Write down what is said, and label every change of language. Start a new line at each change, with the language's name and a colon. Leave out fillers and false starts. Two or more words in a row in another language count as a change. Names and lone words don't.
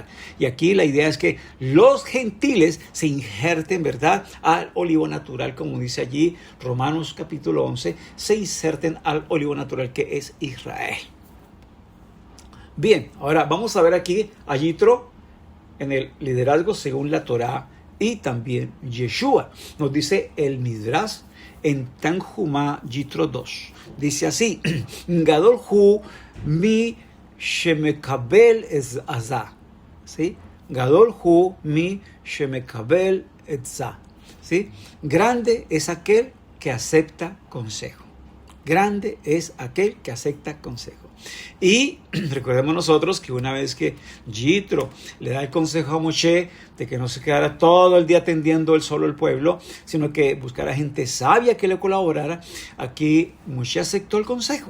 Spanish: Y aquí la idea es que los gentiles se injerten, ¿verdad?, al olivo natural, como dice allí Romanos capítulo 11, se inserten al olivo natural que es Israel. Bien, ahora vamos a ver aquí a Yitro en el liderazgo según la Torá y también Yeshua. Nos dice el Midrash en Tanjumá Yitro 2. Dice así,
Hebrew: גדול הוא מי שמקבל עצה. ¿Sí? גדול הוא מי שמקבל עצה.
Spanish: ¿Sí? Grande es aquel que acepta consejo. Grande es aquel que acepta consejo. Y recordemos nosotros que una vez que Yitro le da el consejo a Moshe de que no se quedara todo el día atendiendo él solo el pueblo, sino que buscara gente sabia que le colaborara, aquí Moshe aceptó el consejo.